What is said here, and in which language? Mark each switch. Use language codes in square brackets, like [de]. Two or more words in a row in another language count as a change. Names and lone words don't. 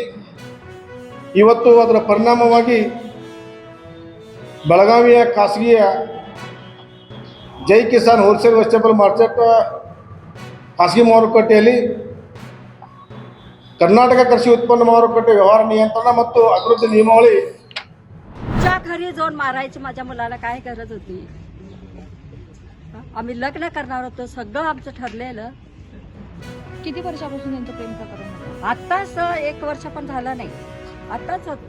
[kn] ಇವತ್ತು ಅದರ ಪರಿಣಾಮವಾಗಿ ಬೆಳಗಾವಿಯ ಖಾಸಗಿಯ ಜೈ ಕಿಸಾನ್ ಹೋಲ್ಸೇಲ್ ವೆಜಿಟೇಬಲ್ ಮಾರ್ಕೆಟ್ ಖಾಸಗಿ ಮಾರುಕಟ್ಟೆಯಲ್ಲಿ ಕರ್ನಾಟಕ ಕೃಷಿ ಉತ್ಪನ್ನ ಮಾರುಕಟ್ಟೆ ವ್ಯವಹಾರ नियंत्रण ಮತ್ತು अभिवृद्धी नियमावली [mr] च्या घरी जाऊन मारायची माझ्या मुलाला काय गरज होती? आम्ही लग्न करणार होतो, सगळं आमचं ठरलेलं. किती वर्षापासून त्यांचं प्रेम प्रकरण होतं? आत्ताच 1 वर्ष पण झालं नाही, आत्ताच